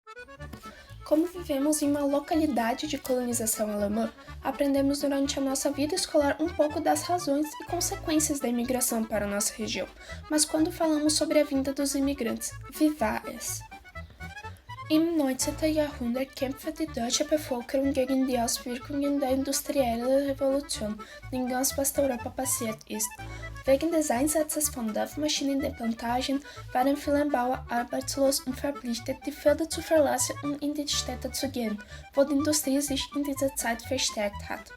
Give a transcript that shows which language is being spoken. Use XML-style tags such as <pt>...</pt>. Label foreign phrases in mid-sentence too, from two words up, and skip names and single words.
<pt>Como vivemos em uma localidade de colonização alemã, aprendemos durante a nossa vida escolar um pouco das razões e consequências da imigração para a nossa região. Mas quando falamos sobre a vinda dos imigrantes,</pt> <de>wie war es? Im 19. Jahrhundert kämpfte die deutsche Bevölkerung gegen die Auswirkungen der industriellen Revolution, die in ganz Westeuropa passiert ist. Wegen des Einsatzes von Dampfmaschinen in den Plantagen waren viele Bauern arbeitslos und verpflichtet, die Felder zu verlassen und in die Städte zu gehen, wo die Industrie sich in dieser Zeit verstärkt hat.</de>